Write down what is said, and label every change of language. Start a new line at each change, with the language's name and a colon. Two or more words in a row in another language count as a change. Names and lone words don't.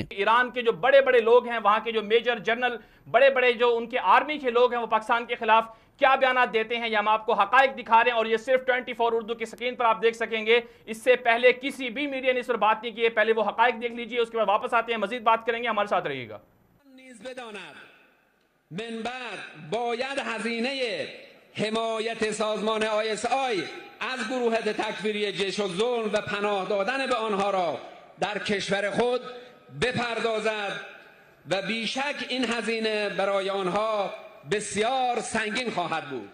Urdu: ایران کے جو بڑے بڑے لوگ ہیں، وہاں کے جو میجر جنرل، بڑے بڑے جو ان کے آرمی کے لوگ ہیں، وہ پاکستان کے خلاف کیا بیان دیتے ہیں، یا ہم آپ کو حقائق دکھا رہے ہیں. اور یہ صرف 24 اردو کی اسکرین پر آپ دیکھ سکیں گے۔ اس سے پہلے کسی بھی میڈیا نے اس پر بات نہیں کی ہے. پہلے وہ حقائق دیکھ لیجیے، اس کے بعد واپس آتے ہیں، مزید بات کریں گے. ہمارے ساتھ رہیے گا.
Persian: من بعد باید هزینه حمایت سازمان ISI از گروه تکفیری جیش الظلم و پناه دادن به آنها را در کشور خود بپردازد و بیشک این هزینه برای آنها بسیار سنگین خواهد بود.